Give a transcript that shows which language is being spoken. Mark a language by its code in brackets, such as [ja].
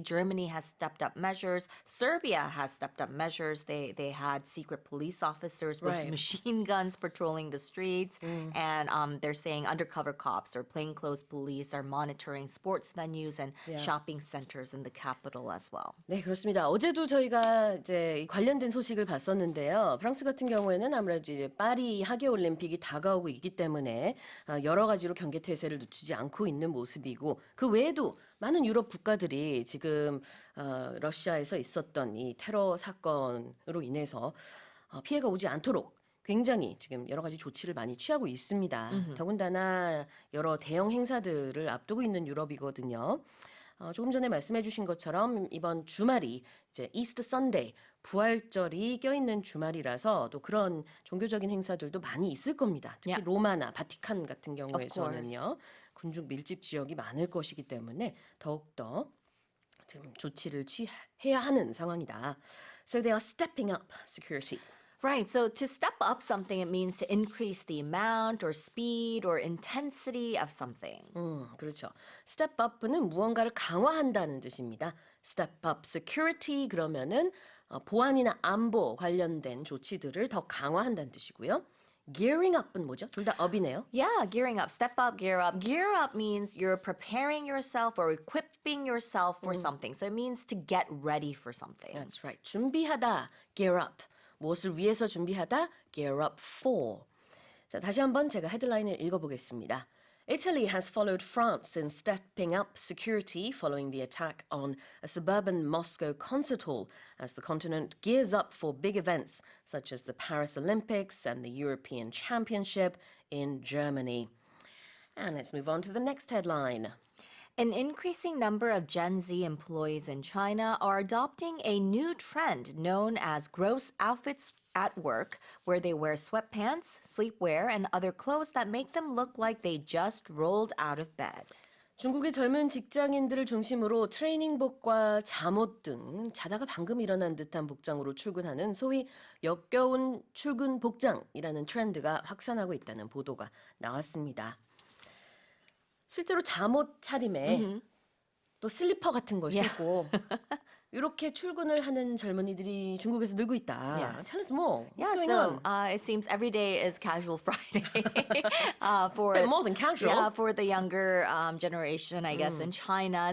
[en] Germany has stepped up measures. Serbia has stepped up measures. They had secret police officers with machine machine guns patrolling the streets. And they're saying undercover cops or plainclothes police are monitoring sports venues and shopping centers in the capital as well. [ko] 네, 그렇습니다. 어제도 저희가 이제 관련된 소식을 봤었는데요. 프랑스 같은 경우에는 아무래도 이제 파리 하계 올림픽이 다가오고 있기 때문에 여러 가지로 경계 태세를 늦추지 않고 있는 모습이고 그 외에도 많은 유럽 국가들이 지금 러시아에서 있었던 이 테러 사건으로 인해서 피해가 오지 않도록 굉장히 지금 여러 가지 조치를 많이 취하고 있습니다. 더군다나 여러 대형 행사들을 앞두고 있는 유럽이거든요. 조금 전에 말씀해 주신 것처럼 이번 주말이 이제 이스터 선데이, 부활절이 껴있는 주말이라서 또 그런 종교적인 행사들도 많이 있을 겁니다. 특히 로마나 바티칸 같은 경우에서는요. 군중 밀집 지역이 많을 것이기 때문에 더욱더 지금 조치를 취해야 하는 상황이다. [en] So they are stepping up security. Right. So to step up something, it means to increase the amount or speed or intensity of something. [ko] 그렇죠. Step up는 무언가를 강화한다는 뜻입니다. [en] Step up security [ko] 그러면은 보안이나 안보 관련된 조치들을 더 강화한다는 뜻이고요. Gearing up은 뭐죠? 둘 다 up이네요. [en] Yeah, gearing up, step up, gear up. Gear up means you're preparing yourself or equipping yourself for something. So it means to get ready for something. That's right. [ko] 준비하다, gear up. 무엇을 위해서 준비하다, [en] gear up for. [ko] 자, 다시 한번 제가 헤드라인을 읽어보겠습니다. [en] Italy has followed France in stepping up security following the attack on a suburban Moscow concert hall as the continent gears up for big events such as the Paris Olympics and the European Championship in Germany. And let's move on to the next headline. An increasing number of Gen Z employees in China are adopting a new trend known as gross outfits at work, where they wear sweatpants, sleepwear, and other clothes that make them look like they just rolled out of bed. [ko] 중국의 젊은 직장인들을 중심으로 트레이닝복과 잠옷 등 자다가 방금 일어난 듯한 복장으로 출근하는 소위 역겨운 출근 복장이라는 트렌드가 확산하고 있다는 보도가 나왔습니다. 실제로 잠옷 차림에 또 슬리퍼 같은 걸 신고 이렇게 출근을 하는 젊은이들이 중국에서 늘고 있다. [en] Yes. Tell us more. What's Yeah, going so on? it seems every day is casual Friday for Bit more than casual. Yeah, for the younger generation, I guess, in China.